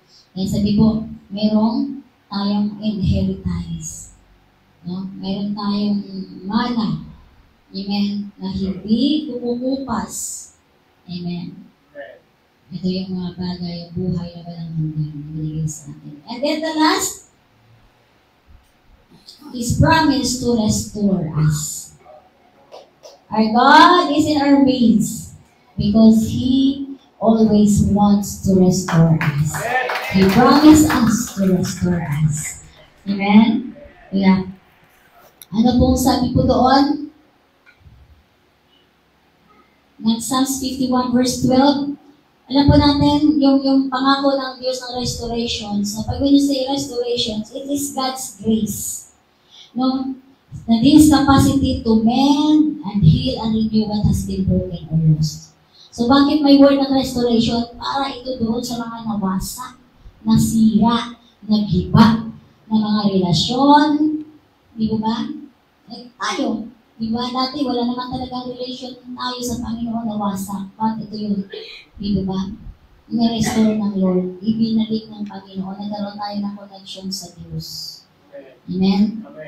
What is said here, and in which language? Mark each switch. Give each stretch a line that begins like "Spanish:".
Filipino: Kaya sabi ko, merong tayong inheritance. No? Meron tayong mana. Amen? Na hindi kumukupas. Amen? Ito yung mga bagay, buhay na walang hanggan na binigay sa atin.
English: And then the last, His promise to restore us. Our God is in our midst because He always wants to restore us. He promised us to restore us.
Filipino: Amen? Yeah. Ano pong sabi po doon? Ng Psalms 51 verse 12, alam po natin, yung pangako ng Diyos ng restorations, na pag
English: when you say restorations, it is God's grace.
Filipino: No?
English: Na this capacity to mend and heal and renew what has been broken or lost.
Filipino: So bakit may word ng restoration? Para ito doon sa mga nawasak, nasira, naghiba, na mga relasyon, di ba? Tayo, di ba? Dati wala naman talagang relation tayo sa Panginoon na wasak. But ito yun, di ba? Na-restore ng Lord, ibinalik ng Panginoon, nagkaroon tayo ng connection sa Diyos. Amen?